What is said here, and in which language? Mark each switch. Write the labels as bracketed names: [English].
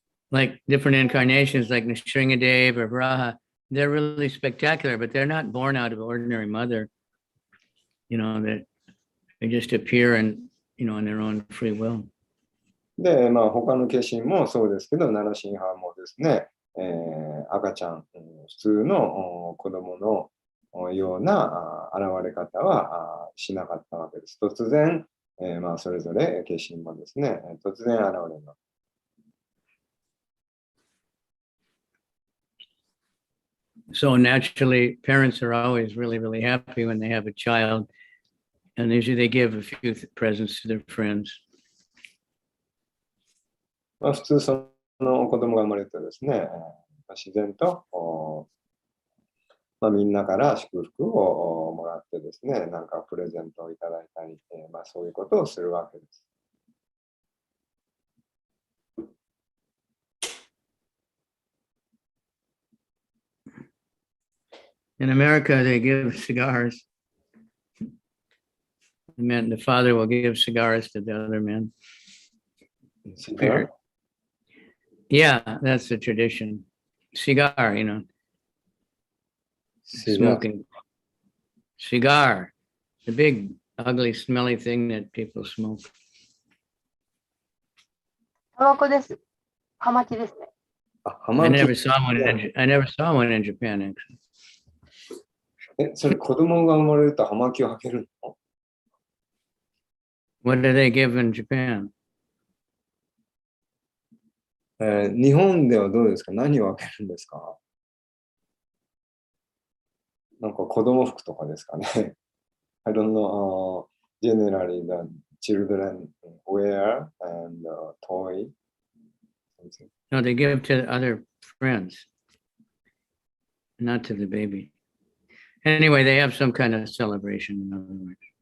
[English] Like different incarnations, like Nrsingadev or Varaha, they're really spectacular, but they're not born out of ordinary mother. That they just appear and, on their own free will. [Japanese] で、他の化身もそうですけど、ナラシンハもですね、赤ちゃん、普通の子供のような現れ方はしなかったわけです。突然、それぞれ化身もですね、突然現れます。 [English] So naturally, parents are always really, really happy when they have a child. And usually they give a few presents to their friends. [Japanese] 普通その子供が生まれるとですね、自然とみんなから祝福をもらってですね、なんかプレゼントをいただいたり、そういうことをするわけです。 [English] In America, they give cigars. The father will give cigars to the other men. Cigar? Yeah, that's the tradition. Cigar, smoking. Cigar, the big, ugly, smelly thing that people smoke. [Japanese] タバコです。葉巻ですね。 [English] I never saw one in Japan, actually. [Japanese] それ子供が生まれると葉巻を開けるの？ [English] What do they give in Japan? [Japanese] 日本ではどうですか？何を開けるんですか？なんか子供服とかですかね。 [English] I don't know, generally the children wear and toy. No, they give to other friends, not to the baby. Anyway, they have some kind of celebration, in other words.